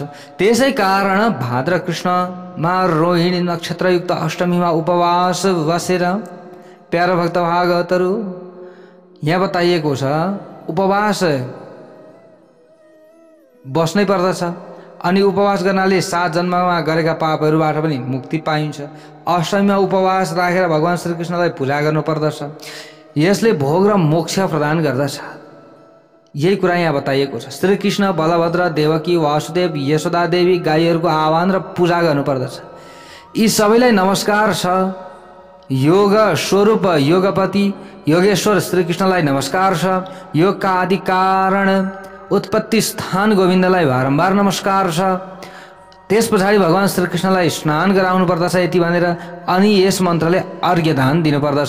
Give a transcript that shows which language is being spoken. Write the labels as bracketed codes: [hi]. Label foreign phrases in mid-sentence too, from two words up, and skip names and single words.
[ne] त्यसै कारण भाद्र कृष्णमा रोहिणी नक्षत्रयुक्त अष्टमीमा उपवास बसेर प्यारो भक्त भागवतहरू यहाँ बताइएको छ उपवास बस्नै पर्दछ। अनि उपवास गर्नाले 7 जन्ममा गरेका पापहरूबाट पनि मुक्ति पाइन्छ। अष्टमीमा उपवास राखेर भगवान श्रीकृष्णलाई पूजा गर्नुपर्दछ। यसले भोग र मोक्ष प्रदान गर्दछ। यही कुरा यहाँ बताइएको छ। श्रीकृष्ण, बलभद्र, देवकी, वासुदेव, यशोदा देवी गाईहरूको आह्वान र पूजा गर्नुपर्दछ। यी सबैलाई नमस्कार छ। योग स्वरूप योगपति योगेश्वर श्रीकृष्णलाई नमस्कार छ। योगका आदि कारण उत्पत्ति स्थान गोविन्दलाई बारम्बार नमस्कार छ। त्यस पछाडि भगवान श्रीकृष्णलाई स्नान गराउनु पर्दछ यति भनेर अनि यस मन्त्रले अर्घ्यदान दिनुपर्दछ।